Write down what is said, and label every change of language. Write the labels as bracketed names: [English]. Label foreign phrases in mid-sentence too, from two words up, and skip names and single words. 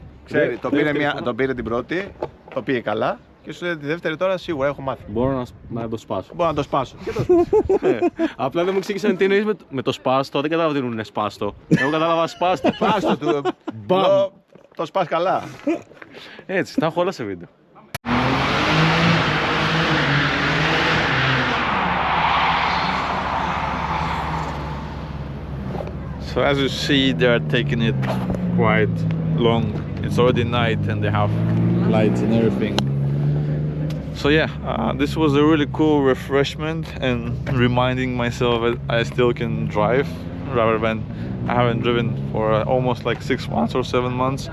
[Greek] Ξέρει, τον πήρε την πρώτη, το πήγε καλά και σου λέει τη δεύτερη τώρα σίγουρα έχω μάθει. Μπορώ να το σπάσω. Μπορώ να το σπάσω. Απλά δεν μου εξήγησαν τι εννοείς με το σπάστο, δεν κατάλαβα ότι είναι σπάστο. Εγώ κατάλαβα σπάστο. Σπάστο του, το σπάς καλά. Έτσι, τα έχω όλα σε βίντεο. [English] So as you see, they are taking it quite long. It's already night and they have lights and everything. So yeah, this was a really cool refreshment and reminding myself that I still can drive rather than I haven't driven for almost like 6 months or 7 months.